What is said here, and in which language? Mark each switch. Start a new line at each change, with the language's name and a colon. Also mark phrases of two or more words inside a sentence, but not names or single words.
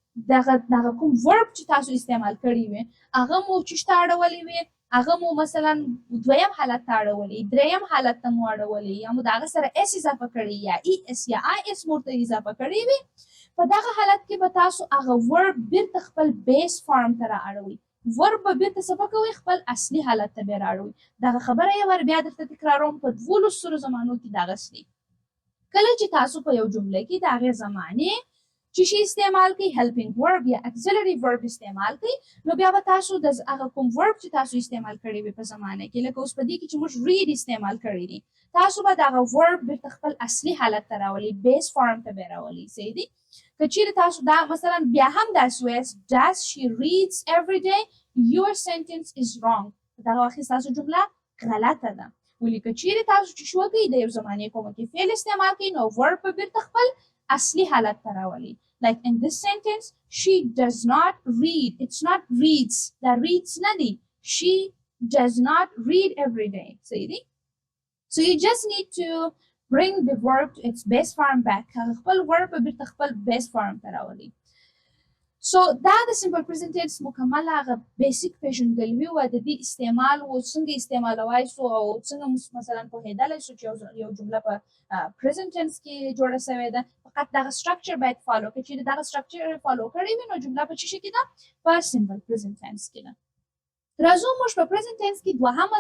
Pashto: دغه کوم verb چې تاسو استعمال کړی وي هغه مو چشته اړولی وي هغه مو مثلا دویم حالت ته اړولی دریم حالت ته مو اړولی یا مو د هغه سره اس اضافه کړی یا ای اس یا آی اس مو ورته اضافه کړی وي په دغه حالت کې به تاسو هغه verb بیرته خپل
English: base form
Pashto: ته رااړوئ. verb به بیرته څه به کوئ؟ خپل اصلي حالت ته بیا رااړوئ. دغه خبره یې ور بیا درته تکراروم په 12 زمانو کې دغسې دی. کله چې تاسو په یو جمله کې د هغې زمانې چې شي استعمال کوئ
English: helping verb
Pashto: یا
English: auxiliary verb
Pashto: استعمال کوئ نو بیا به تاسو د هغه کوم verb چې تاسو استعمال کړی وي په زمانه کې لکه اوس په دې کې چې موږ read استعمال کړی دي تاسو به دغه verb بیرته خپل اصلي حالت ته راولئ
English: base form
Pashto: ته به راولئ. صحیح دی؟ که چیرې تاسو دا مثلا بیا هم داسې وایاست
English: does she reads every day your sentence is wrong.
Pashto: دغه وخت ستاسو جمله غلطه ده. ولې که چیرې تاسو چې شو کوئ د یو زمانې کومکي فعل استعمال کوئ نو verb به بیرته خپل اصلي حالت ته راولئ.
English: Like in this sentence, she does not read. It's not reads. That reads nadi. She does not read every day. See? So you just need to bring the verb to its best form back.
Pashto: خپل verb به بیرته خپل
English: best form
Pashto: ته راولئ. سو دا د
English: simple present tense
Pashto: مکمل هغه بیسیک پیژندګلوي و د دې استعمال او څنګه استعمالوای سو او څنګه مثلا په هداله سو چې یو جمله په
English: present tense
Pashto: کې جوړه شوې ده فقط دا سټرکچر باید فالو کړي چې دا سټرکچر فالو کړی وي نو جمله په چی کې ده په
English: simple present tense
Pashto: کې ده راځو موږ په
English: present tense
Pashto: کې دوهمه